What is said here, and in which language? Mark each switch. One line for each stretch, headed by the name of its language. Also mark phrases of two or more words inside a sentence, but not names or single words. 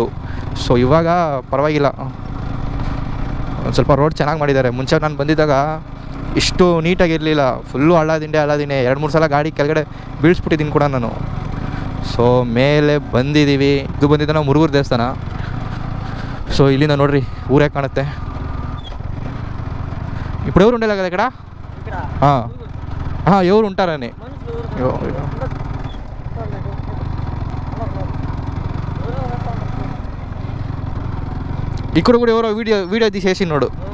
Kannada: ಸೊ ಇವಾಗ ಪರವಾಗಿಲ್ಲ, ಒಂದು ಸ್ವಲ್ಪ ರೋಡ್ ಚೆನ್ನಾಗಿ ಮಾಡಿದ್ದಾರೆ. ಮುಂಚೆ ನಾನು ಬಂದಿದ್ದಾಗ ಇಷ್ಟು ನೀಟಾಗಿರಲಿಲ್ಲ. ಫುಲ್ಲು ಹಳ್ಳದಿನ್ನೇ 2-3 ಸಲ ಗಾಡಿ ಕೆಳಗಡೆ ಬೀಳಿಸ್ಬಿಟ್ಟಿದ್ದೀನಿ ಕೂಡ ನಾನು. ಸೊ ಮೇಲೆ ಬಂದಿದ್ದೀವಿ. ಇದು ಬಂದಿದ್ದ ನಾವು ಮುರುಘೂರು ದೇವಸ್ಥಾನ. ಸೊ ಇಲ್ಲಿಂದ ನೋಡ್ರಿ ಊರೇ ಕಾಣುತ್ತೆ.
Telugu: ఇప్పుడు ఎవరు ఉండేలా కదా ఇక్కడ? ఎవరు ఉంటారని. ఇక్కడ కూడా ఎవరో వీడియో తీసేసినాడు.